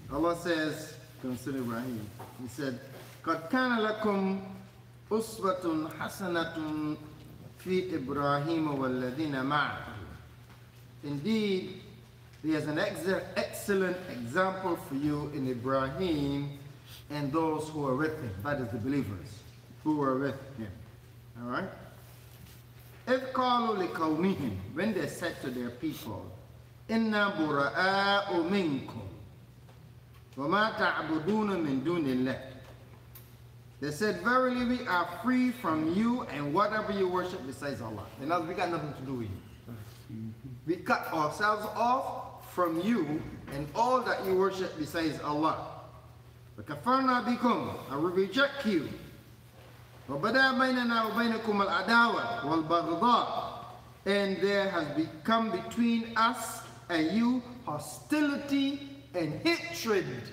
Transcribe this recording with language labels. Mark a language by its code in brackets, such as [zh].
[en] Allah says, concerning Ibrahim, He said, [ar] قَدْ كَانَ لَكُمْ أُسْوَةٌ حَسَنَةٌ فِي إِبْرَاهِيمَ وَالَّذِينَ مَعَهُ. [en] Indeed, there is an excellent example for you in Ibrahim and those who are with him. That is the believers who are with him. All right? [ar] إِذْ قَالُوا لِقَوْمِهِمْ, [en] when they said to their people, [ar] إِنَّا بُرَآءُ مِنْكُمْ وَمَا تَعْبُدُونَ مِنْ دُونِ اللَّهِ. [en] They said, verily we are free from you and whatever you worship besides Allah. In other words, we got nothing to do with you. We cut ourselves off from you and all that you worship besides Allah. [ar] وَكَفَرْنَا بِكُمْ, [en] and we reject you. [ar] وَبَدَا بَيْنَنَا وَبَيْنَكُمُ الْعَدَاوَةُ وَالْبَغْضَاءُ, [en] and there has become between us and you hostility and hatred.